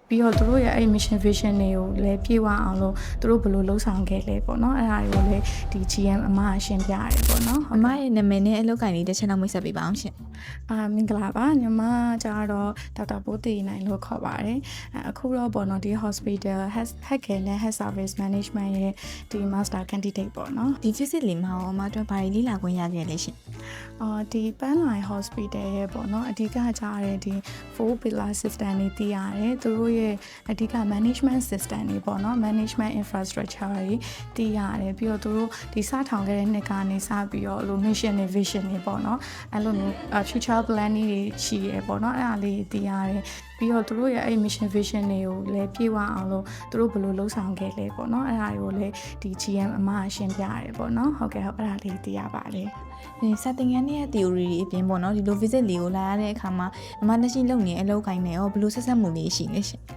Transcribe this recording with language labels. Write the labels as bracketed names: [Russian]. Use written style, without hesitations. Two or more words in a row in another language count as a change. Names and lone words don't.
[Burmese] ပြီးတော့သူတို့ရဲ့အဲ့ [English] mission vision [Burmese] တွေကိုလည်းပြေဝအောင်လို့သူတို့ဘယ်လိုလှုပ်ဆောင်ခဲ့လဲပေါ့နော်အဲ့ဒါတွေကိုလည်းဒီ GM အမကရှင်းပြရတယ်ပေါ့နော် အမရဲ့နာမည်နဲ့အလုပ်ကိုင်လေးတစ်ချက်လောက်မိတ်ဆက်ပေးပါအောင်ရှင် မင်္ဂလာပါညီမကျတော့ဒေါက်တာပိုးတီနိုင်လို့ခေါ်ပါတယ်အခုတော့ပေါ့နော်ဒီ [English] hospital health care [Burmese] နဲ့ [English] health service management [Burmese] ရဲ့ဒီ [English] master candidate [Burmese] ပေါ့နော် ဒီ visit လေးမှာအမတို့ဘာလေးလာခွင့်ရခဲ့လဲရှင် ဒီပန်းလိုင် hospital ရဲ့ပေါ့နော်အဓိကကြားရတဲ့ဒီ [English] 4 pillar system [Burmese] တွေတည်ရတယ်သူတို့ရဲ့အဓိက [English] management system [Burmese] တွေပေါ့နော် [English] management infrastructure [Burmese] တွေတည်ရတယ်ပြီးတော့သူတို့ဒီစထောင်ခဲ့တဲ့နှစ်ကနေစပြီးတော့လို mission နဲ့ vision တွေပေါ့နော်အဲ့လိုမျိုး [English] future plan [Burmese] တွေရှိရပေါ့နော်အဲ့ဒါလေးတည်ရတယ်ပြီးတော့သူတို့ရဲ့အဲ့ [English] mission vision [Burmese] တွေကိုလည်းပြေဝအောင်လို့သူတို့ဘယ်လိုလှုပ်ဆောင်ခဲ့လဲပေါ့နော်အဲ့ဒါတွေကိုလည်းဒီ GM အမကရှင်းပြရတယ်ပေါ့နော်ဟုတ်ကဲ့ဟုတ်အဲ့ဒါလေးသိရပါတယ် ဒီစတင်ငန်းရဲ့ theory တွေအပြင်ပေါ့နော်ဒီလို visit လေးကိုလာရတဲ့အခါမှာအမလက်ရှိလုပ်နေတဲ့အလုပ်ကိုင်နေရောဘယ်လိုဆက်ဆက်မှုလေးရှိလဲရှင်